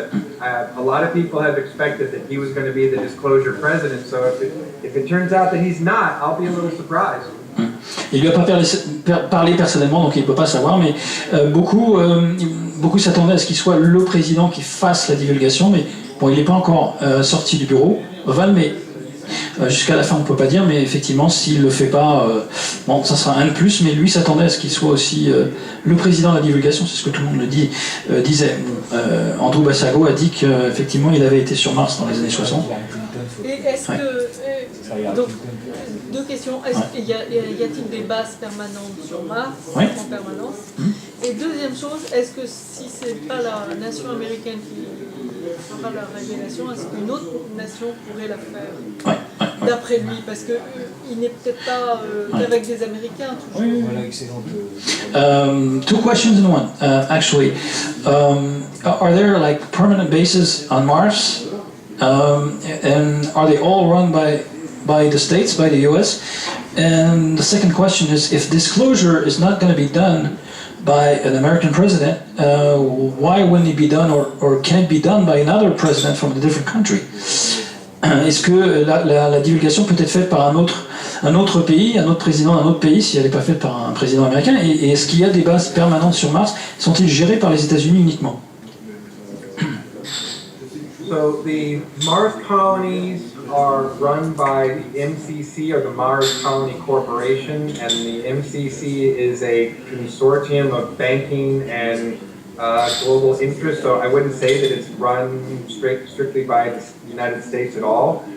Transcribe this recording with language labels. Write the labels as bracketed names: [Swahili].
[English] But a lot of people have expected that he was going to be the disclosure president. So if it turns out that he's not, I'll be a little surprised. [French] Il lui a pas parlé personnellement, donc il ne peut pas savoir, mais beaucoup s'attendaient à ce qu'il soit le président qui fasse la divulgation, mais bon, il n'est pas encore sorti du bureau. Mais jusqu'à la fin on ne peut pas dire, mais effectivement s'il ne le fait pas, ça sera un de plus, mais lui s'attendait à ce qu'il soit aussi le président de la divulgation, c'est ce que tout le monde disait. Andrew Basiago a dit qu'effectivement il avait été sur Mars dans les années 60. Et est-ce que... donc, deux questions. Y a-t-il des bases permanentes sur Mars, en permanence? Et deuxième chose, est-ce que si c'est pas la nation américaine qui fera la révélation, est-ce qu'une autre nation pourrait la faire? D'après lui, parce qu'il n'est peut-être pas qu'avec des Américains toujours. Voilà, excellent. [English] Two questions in one, actually. Are there like permanent bases on Mars? And are they all run by the states, by the US? And the second question is, if disclosure is not going to be done by an American president, why wouldn't it be done, or can it be done by another president from a different country? [French] est-ce que la divulgation peut être faite par un autre pays, un autre président d'un autre pays, si elle n'est pas faite par un président américain, et est-ce qu'il y a des bases permanentes sur Mars? Sont-ils gérés par les États-Unis uniquement? [English] So the Mars colonies are run by the MCC, or the Mars Colony Corporation, and the MCC is a consortium of banking and global interests. So I wouldn't say that it's run strictly by the United States at all.